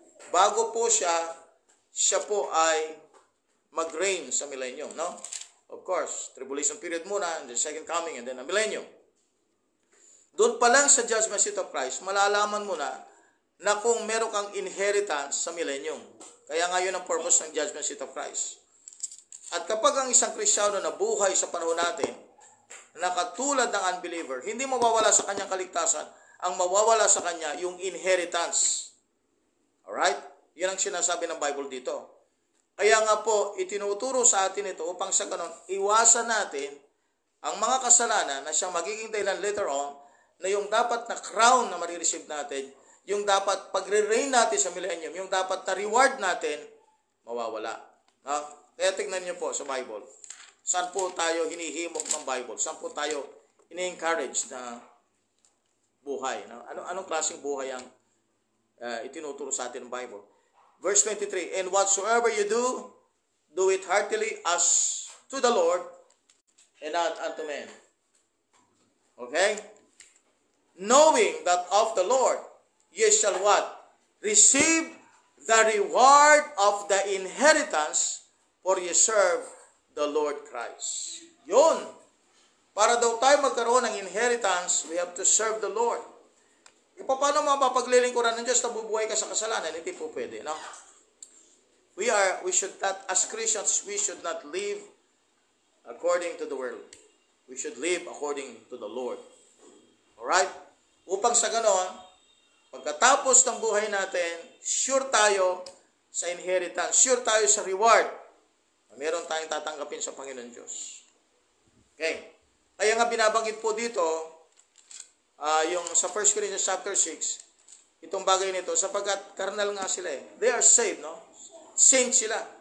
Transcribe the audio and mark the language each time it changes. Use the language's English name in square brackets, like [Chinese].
[Filipino] Bago po siya po ay mag-reign sa millennium, no? [English] Of course, tribulation period muna, and the second coming, and then the millennium. [Filipino] Doon pa lang sa judgment seat of Christ, malalaman mo na kung meron kang inheritance sa millennium. Kaya nga yun ang purpose ng judgment seat of Christ. At kapag ang isang Kristiyano na buhay sa panahon natin, na katulad ng unbeliever, hindi mawawala sa kanyang kaligtasan, ang mawawala sa kanya yung inheritance. [English] Alright? [Filipino] Yan ang sinasabi ng Bible dito. Kaya nga po, itinuturo sa atin ito upang sa ganon, iwasan natin ang mga kasalanan na siyang magiging dahilan [English] later on, [Filipino] na yung dapat na crown na marireceive natin, yung dapat pagre-reign natin sa millennium, yung dapat na reward natin, mawawala. No? Kaya tingnan niyo po sa Bible. Saan po tayo hinihimok ng Bible? Saan po tayo ini-encourage na buhay? No? Anong klaseng buhay ang itinuturo sa atin ng Bible? [English] Verse 23, and whatsoever you do, do it heartily as to the Lord and not unto men. Okay? Knowing that of the Lord ye shall what? Receive the reward of the inheritance, for ye serve the Lord Christ. [Filipino] Yun. Para daw tayo magkaroon ng inheritance, [English] we have to serve the Lord. [Filipino] E paano mapapaglilingkuran ng Diyos na bubuhay ka sa kasalanan? Hindi po pwede, no? [English] We should not, as Christians, we should not live according to the world. We should live according to the Lord. Alright? [Filipino] Upang sa ganon, pagkatapos ng buhay natin, sure tayo sa inheritance, sure tayo sa reward, meron tayong tatanggapin sa Panginoon Diyos. Okay. Kaya nga binabanggit po dito, yung sa 1 Corinthians chapter 6, itong bagay nito, sapagkat carnal nga sila eh. [English] They are saved, [Filipino] no? Saint sila.